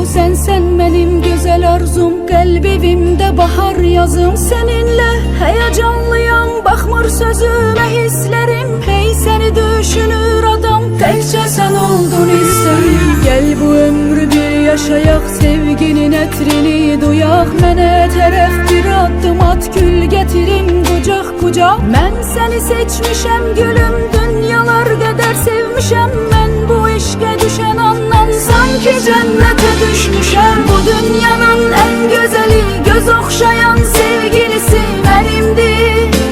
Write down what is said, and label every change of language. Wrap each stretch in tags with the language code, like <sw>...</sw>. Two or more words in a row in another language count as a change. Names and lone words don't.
<tr>Sen benim güzel arzum,</tr> <az>qəlbimdə bahar yazım.</az> <tr>Seninle heyecanlıyam, baxmır sözüme hislerim. Hey seni düşünür adam, təkcə sen oldun isterim. Gel bu ömrü bir yaşayak, sevginin etrini duyak.</tr> <az>Mənə tərəf bir addım at,</az> <tr>gül getirim kucak kucak.</tr> <az>Mən seni seçmişəm gülüm,</az> <tr>dünyalar kadar</tr> <az>sevmişəm.</az> <tr>Mən bu işe düşen andan sanki cennete düşmüşəm. Bu dünyanın en güzeli, göz okşayan sevgilisi benimdir.</tr>